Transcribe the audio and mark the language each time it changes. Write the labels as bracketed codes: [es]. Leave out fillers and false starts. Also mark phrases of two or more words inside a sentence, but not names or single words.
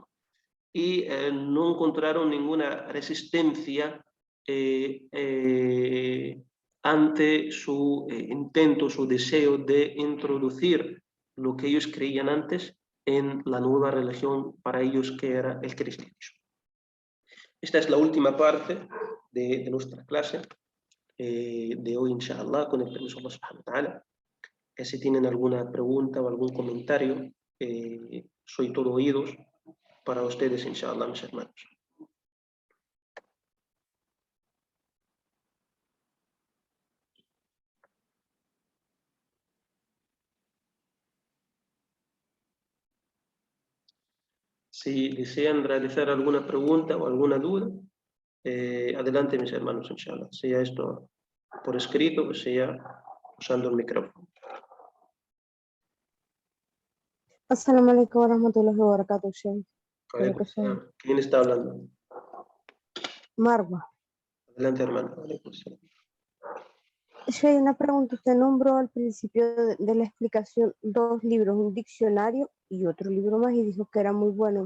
[es] Y no encontraron ninguna resistencia ante su intento, su deseo de introducir lo que ellos creían antes en la nueva religión para ellos, que era el cristianismo. Esta es la última parte de nuestra clase de hoy, inshallah, con el permiso de [ar] الله سبحانه وتعالى. [es] Si tienen alguna pregunta o algún comentario, soy todo oídos para ustedes, inshallah, mis hermanos. Si desean realizar alguna pregunta o alguna duda, adelante, mis hermanos, inshallah. Sea esto por escrito o sea usando el micrófono. [ar] السلام عليكم ورحمة الله وبركاته, Sheikh. [es] ¿Quién está hablando? Marwa. Adelante, hermano. Sheikh, una pregunta. Usted nombró al principio de la explicación 2 libros, un diccionario y otro libro más, y dijo que era muy bueno.